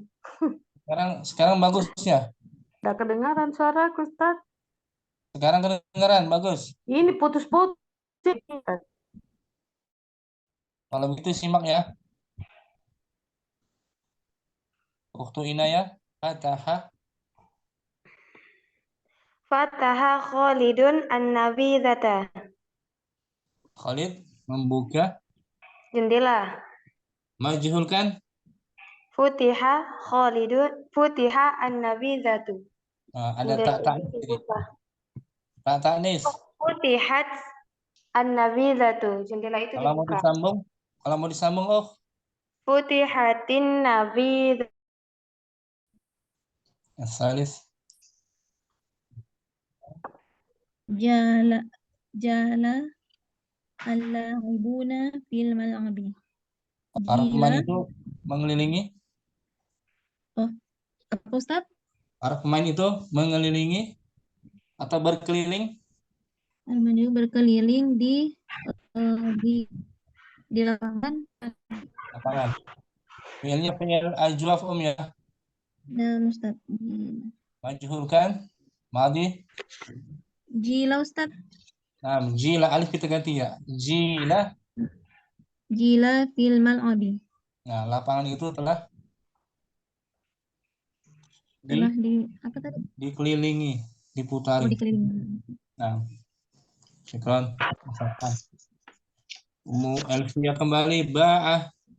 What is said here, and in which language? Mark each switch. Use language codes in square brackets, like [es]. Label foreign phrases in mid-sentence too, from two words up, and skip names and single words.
[id] Sekarang bagus ya? Nggak kedengaran suaraku, Ustaz. Sekarang kedengaran, bagus. Ini putus-putus. Kalau begitu simak ya. Ukhtu Inayah, [ar] Fataha. Fataha Khalidun an-nabidhata. [id] Khalid membuka. Jendela. Majhulkan. [ar] Futiha an-nabidhatu. [id] Ada [ar] tak ta'nis. Futihat an-nabidhatu. [id] Jendela itu dibuka. Kalau mau disambung, [ar] Futihatin nabidhatu. Salis. Jala al-laibuna fil mal'abi. [id] Para pemain itu mengelilingi. Apa Ustaz? Para pemain itu mengelilingi atau berkeliling. Al-manu berkeliling di lapangan. Fi'ilnya [ar] fi'il ajwaf [id] ya. Nah, Ustaz. Majhulkan. Madi. [ar] Jila Ustaz. [id] Nah, jila alif kita ganti ya. [ar] Jila fil mal'abi. [id] Nah, lapangan itu telah dikelilingi, diputari. Dikelilingi. Nah, syukran. Ummu Elvia kembali. Ba'at